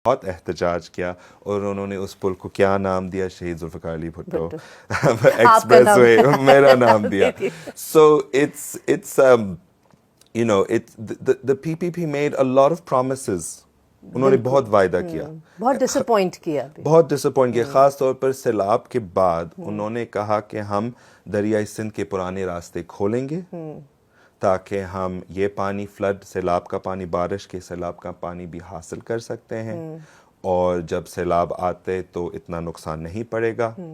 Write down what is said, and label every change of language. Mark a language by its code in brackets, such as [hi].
[ur] بہت احتجاج کیا اور انہوں نے اس پل کو کیا نام دیا؟ شہید ذوالفقار علی بھٹو ایکسپریس وے میرا نام دیا. [en] So it's you know the PPP made a lot of promises. [ur] انہوں نے بہت وعدہ کیا, بہت ڈسپوائنٹ کیا, خاص طور پر سیلاب کے بعد انہوں نے کہا کہ ہم دریائے سندھ کے پرانے راستے کھولیں گے تاکہ ہم یہ پانی فلڈ سیلاب کا پانی, بارش کے سیلاب کا پانی بھی حاصل کر سکتے ہیں, اور جب سیلاب آتے تو اتنا نقصان نہیں پڑے گا.